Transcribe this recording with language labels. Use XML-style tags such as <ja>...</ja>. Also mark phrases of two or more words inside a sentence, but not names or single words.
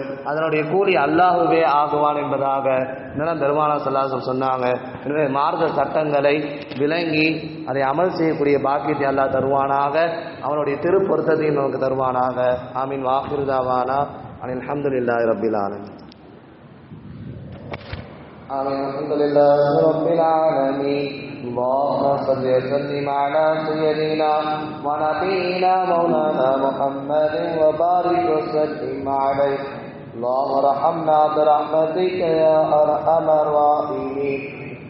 <ta>அதனுடைய கூலி அல்லாஹுவே ஆகுவான் என்பதாக இன்னும் பெருமானார்</ta> <ar>صلى الله عليه وسلم</ar> <ta>சொன்னாங்க. எனவே மார்க்க சட்டங்களை விளங்கி அதை அமல் செய்யக்கூடிய பாக்கியத்தை அல்லாஹ் தருவானாக. அவனுடைய திருப்பொருத்தத்தையும் நமக்கு தருவானாக. ஆமீன்.</ta> <ar>وآخر دعوانا أن الحمد لله رب العالمين. آمين. الحمد لله رب العالمين. اللهم صل وسلم على سيدنا ونبينا مولانا محمد وبارك وسلم عليه. اللهم ارحمنا برحمتك يا ارحم الراحمين.</ar>